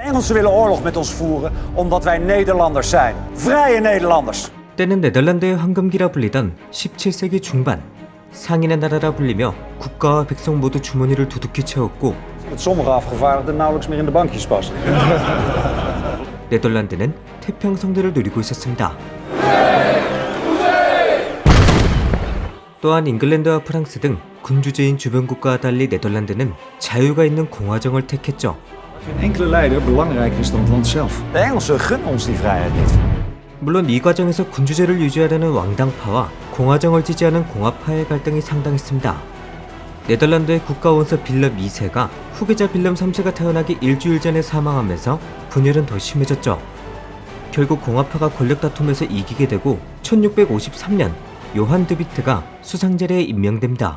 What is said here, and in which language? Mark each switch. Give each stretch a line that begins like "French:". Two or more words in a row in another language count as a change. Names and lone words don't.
Dutch: Engelsen willen oorlog met ons voeren omdat wij Nederlanders zijn. Vrije Nederlanders.
Korean: 때는 네덜란드의 황금기라 불리던 17세기 중반, 상인의 나라라 불리며 국가와 백성 모두 주머니를 두둑히 채웠고
Dutch: Dat sommige afgevaardigden nauwelijks meer in de bankjes passen.
Korean: 네덜란드는 태평성대를 누리고 있었습니다. 또한 잉글랜드와 프랑스 등 군주제인 주변 국가와 달리 네덜란드는 자유가 있는 공화정을 택했죠.
Dutch: Geen enkele leider belangrijker is dan het land zelf. De Engelsen gunnen ons die vrijheid niet.
Korean: 물론 이 과정에서 군주제를 유지하려는 왕당파와 공화정을 지지하는 공화파의 갈등이 상당했습니다. 네덜란드의 국가원서 빌럼 2세가 후계자 빌럼 3세가 태어나기 일주일 전에 사망하면서 분열은 더 심해졌죠. 결국 공화파가 권력 다툼에서 이기게 되고 1653년 요한 드비트가 수상자리에 임명됩니다.